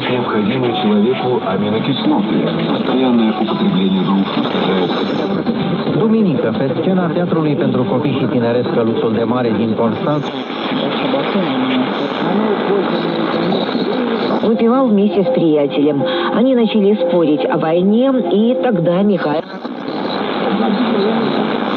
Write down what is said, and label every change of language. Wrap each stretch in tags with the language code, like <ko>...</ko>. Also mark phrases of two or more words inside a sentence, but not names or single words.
<ru>необходимые человеку аминокислоты. Постоянное употребление двух ускоряет.</ru> <ro>Duminică, pe scena Teatrului pentru Copii și Tineret Căluțul de Mare din Constanța,</ro> <ru>Выпивал вместе с приятелем. Они начали спорить о войне, и тогда Михаил...</ru>